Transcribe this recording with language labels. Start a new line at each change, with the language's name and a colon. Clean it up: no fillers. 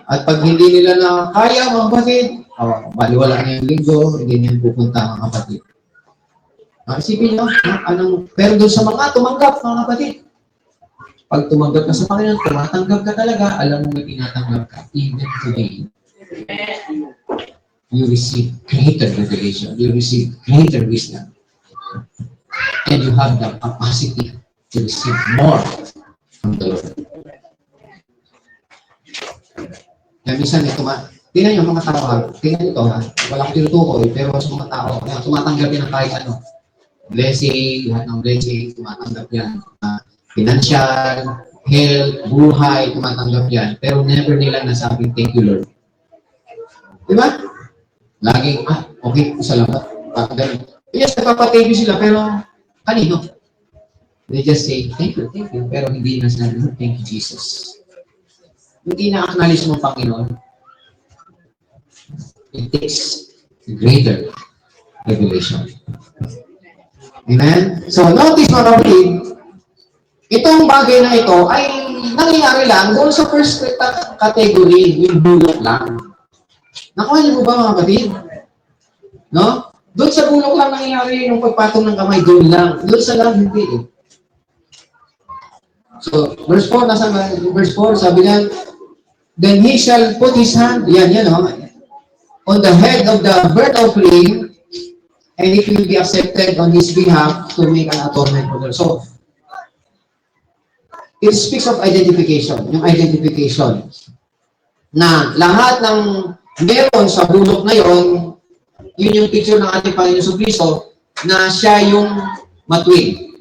Filipino: At pag hindi nila na kaya, mga kapatid, baliwala na yung linggo, hindi niyan pupunta, mga kapatid. Isipin nyo, pero doon sa mga tumanggap, mga kapatid, pag tumanggap ka sa Panginoon, tumatanggap ka talaga, alam mo na tinatanggap ka,
English: even today. You receive greater revelation. You receive greater wisdom. And you have the capacity to receive more from the Lord.
Filipino: Kaya minsan ito, tingnan nyo mga tao, tingnan nyo ito, wala ko tinutukoy, pero sa mga tao, tumatanggap yan ng kahit ano. Blessing, lahat ng blessing, tumatanggap yan. Financial, health, buhay, tumatanggap yan. Pero never nila nasabing,
English: thank you, Lord.
Filipino: Diba? Laging, okay, salamat. Ganun. Yes, nagpapathank you sila, pero kanino?
English: They just say, thank you,
Filipino: pero hindi na sinabi,
English: thank you, Jesus.
Filipino: Hindi na-acknowledge mo, Panginoon.
English: It takes greater revelation. Amen?
Filipino: So, notice mga kapatid, itong bagay na ito ay nangyayari lang doon sa
English: first category,
Filipino: yung bulok lang. Nakuha niyo mo ba mga kapatid? No? Doon sa bulok lang nangyayari yung pagpatong ng kamay, doon lang. Doon sa lang, hindi eh.
English: So, verse 4, verse 4,
Filipino: sabi niya,
English: then he shall put his hand, on the head of the burnt offering, and it will be accepted on his behalf to make an atonement for them. So, it speaks of identification.
Filipino: Yung identification. Na lahat ng meron sa bulok na yon, yun yung picture ng ating Panginoon Jesucristo na siya yung matuwid.